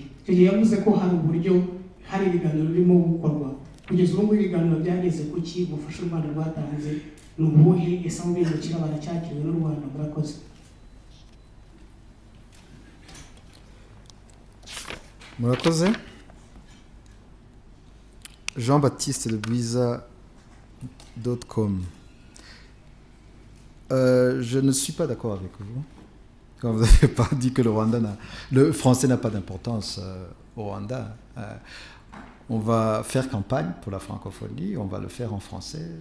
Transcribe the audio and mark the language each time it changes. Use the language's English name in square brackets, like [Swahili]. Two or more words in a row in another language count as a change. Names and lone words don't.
[Kinyarwanda] Icyo gihe yavuze ko hari uburyo, hari ibiganiro birimo gukorwa. Kugeza ubu ngubu ibiganiro byageze ku ki, ubufasha u Rwanda rwatanze ni ubuhe, ese abo bimukira baracyakiriwe n'u Rwanda? Murakoze. Murakoze. [French] Jean-Baptiste de Bwiza.com. Je ne suis pas d'accord avec vous quand vous n'avez pas dit que le français n'a pas d'importance au Rwanda. On va faire campagne pour la francophonie, on va le faire en français.